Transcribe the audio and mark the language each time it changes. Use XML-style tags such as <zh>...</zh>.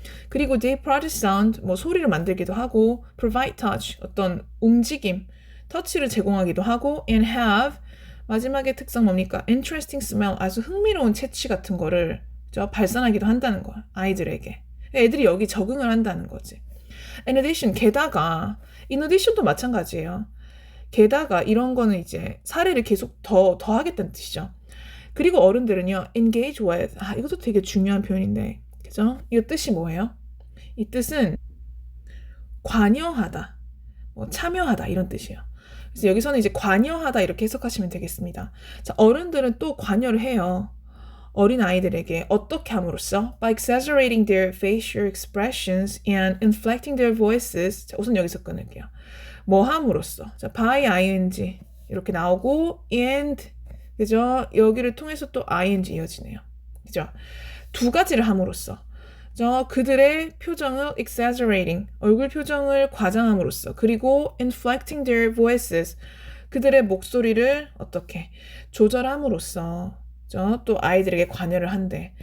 <ko>그리고</ko> <en>they produce sound,</en> <ko>뭐 소리를 만들기도 하고</ko> <en>provide touch,</en> <ko>어떤 움직임, 터치를 제공하기도 하고</ko> <en>and have,</en> <ko>마지막에 특성 뭡니까?</ko> <en>interesting smell,</en> <ko>아주 흥미로운 채취 같은 거를 발산하기도 한다는 거야. 아이들에게. 애들이 여기 적응을 한다는 거지.</ko> <en>In addition,</en> <ko>게다가 in addition도 마찬가지예요. 게다가 이런 거는 이제 사례를 계속 더 하겠다는 뜻이죠. 그리고 어른들은요, engage with, 이것도 되게 중요한 표현인데, 그죠? 이 뜻이 뭐예요? 이 뜻은 관여하다, 참여하다 이런 뜻이에요. 그래서 여기서는 이제 관여하다 이렇게 해석하시면 되겠습니다. 자, 어른들은 또 관여를 해요. 어린 아이들에게 어떻게 함으로써?</ko> <en>By exaggerating their facial expressions and inflecting their voices.</en> <ko>자, 우선 여기서 끊을게요. 뭐 함으로써? 자, by ing 이렇게 나오고 and, 그죠? 여기를 통해서 또 ing 이어지네요. 그죠? 두 가지를 함으로써. 그들의 표정을 exaggerating, 얼굴 표정을 과장함으로써, 그리고</ko> <en>inflecting their voices,</en> <ko>그들의 목소리를 어떻게 조절함으로써 또 아이들에게 관여를 한대.</ko>